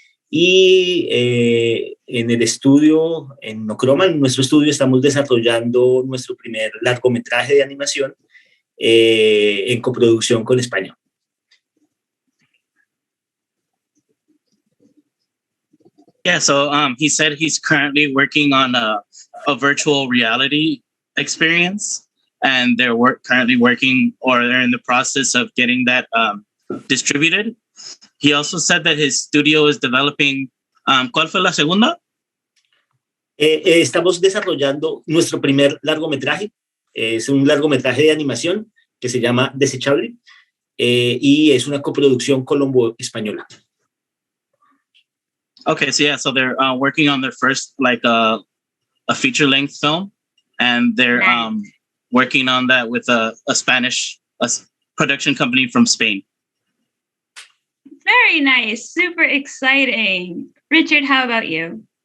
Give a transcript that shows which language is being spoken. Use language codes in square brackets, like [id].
[es] Y en el estudio, en Nocroma, en nuestro estudio, estamos desarrollando nuestro primer largometraje de animación en coproducción con España. [en] Yeah, so he said he's currently working on a virtual reality experience, and they're currently working, or they're in the process of getting that distributed. He also said that his studio is developing. [es] ¿Cuál fue la segunda? Estamos desarrollando nuestro primer largometraje. Es un largometraje de animación que se llama 𝗖𝗔𝗥𝗡𝗏 y es una coproducción colombo-española. [en] Okay, so they're working on their first a feature-length film, and they're working on that with a Spanish production company from Spain. Very nice, super exciting. Richard, how about you?